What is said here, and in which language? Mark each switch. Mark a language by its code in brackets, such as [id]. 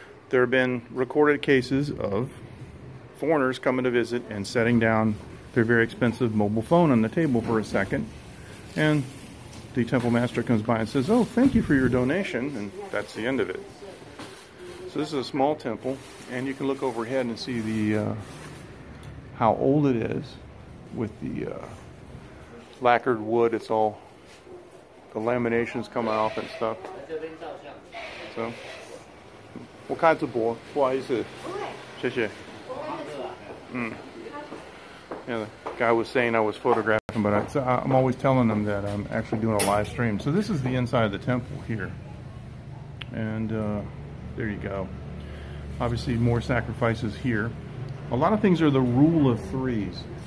[en] There have been recorded cases of foreigners coming to visit and setting down their very expensive mobile phone on the table for a second, and the temple master comes by and says, "Oh, thank you for your donation," and that's the end of it. So this is a small temple, and you can look overhead and see the how old it is with the lacquered wood. It's all, the laminations coming off and stuff. [zh] So, 我看直播，不好意思，谢谢。 [en] Yeah, the guy was saying I was photographing, but I'm always telling them that I'm actually doing a live stream. So this is the inside of the temple here, and there you go. Obviously, more sacrifices here. A lot of things are the rule of threes.